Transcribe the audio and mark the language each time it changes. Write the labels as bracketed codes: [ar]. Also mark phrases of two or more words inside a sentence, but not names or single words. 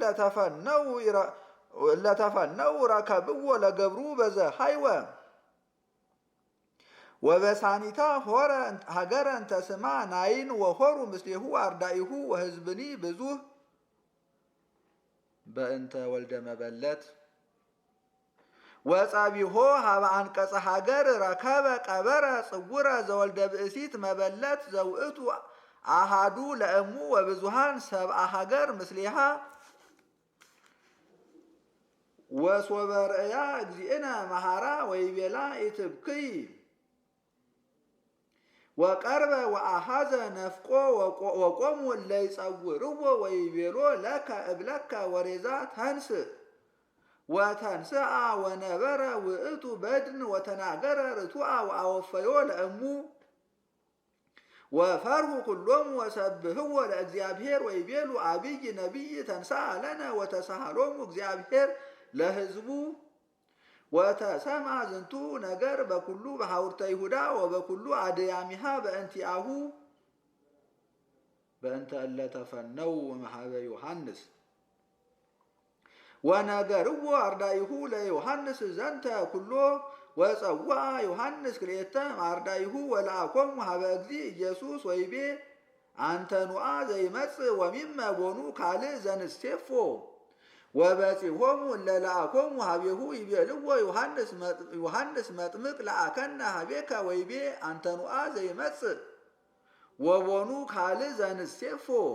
[gez] ለተፈነው ረከብዎ ለገብሩ በዘሃይወ ወበሳኒታ ሆረ ሀገረ እንተ ስማ ናይን ወሆሩ ምስሌሁ አርዳኢሁ ወሕዝብኒ ብዙህ በእንተ ወልደ መበለት ወጻቢሆ ሀበ አንቀጸ ሀገር ረከበ ቀበረ ጽውረ ዘወልደ ብእሲት መበለት ዘውእቱ አሃዱ ለእሙ ወብዙሃን ሰብአ ሀገር ምስሌሃ ወሶበ ርእያ እግዚእነ መሃራ ወይቤላ ኢትብክይ ወቀርበ ወአሃዘ ነፍቆ ወቆሙ እለ ይጸውርዎ ወይቤሎ ለከ እብለከ ወሬዛ ተንስእ ወተንስአ ወነበረ ውእቱ በድን ወተናገረ ርቱዐ ወአወፈዮ ለእሙ ወፈርሁ ኩሎሙ ወሰብህዎ ለእግዚአብሔር ወይቤሉ አብይ ነቢይ ተንሥአ ለነ ወተሳሃሎሙ እግዚአብሔር ለሕዝቡ ወተሰምዐ ዝንቱ ነገር በኩሉ በሐውርተ ይሁዳ ወበኩሉ አድያሚሃ በእንቲአሁ በእንተ እለ ተፈነው እምኀበ ዮሐንስ ወነገርዎ አርዳኢሁ ለዮሐንስ ዘንተ ኩሎ ወጸውዐ ዮሐንስ ክልኤተ አርዳኢሁ ወለአኮሙ ሀበ እግዚ ኢየሱስ ወይቤ አንተኑአ ዘይመጽእ ወሚመ ቦኑ ካልእ ዘንሴፎ ወበጺሖሙ እለ ለአኮሙ ሀቤሁ ይቤልዎ ዮሐንስ መጥምቅ ለአከነ ሀቤከ ወይቤ አንተኑአ ዘይመጽእ ወቦኑ ካልእ ዘንሴፎ